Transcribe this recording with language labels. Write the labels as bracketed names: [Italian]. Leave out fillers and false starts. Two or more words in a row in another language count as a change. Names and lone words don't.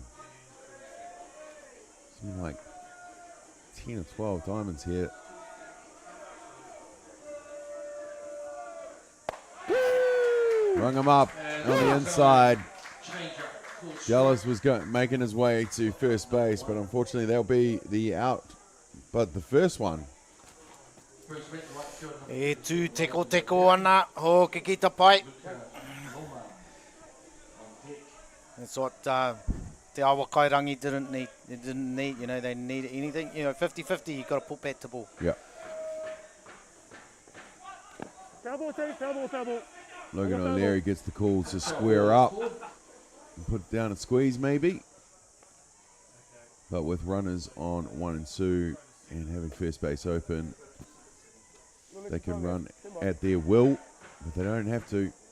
[English] Something like 10 or 12 diamonds here. Rung him up on the inside. Dallas was making his way to first base, but unfortunately that'll be the out. But the first one. E tū teko ana, ho ke kita pai. That's what te awa kairangi didn't need. They didn't need, they needed anything. 50-50, you got to put bat to ball. Yeah. Logan O'Leary gets the call to square up and put down a squeeze maybe. But with runners on 1 and 2 and having first base open, they can run at their will, but they don't have to.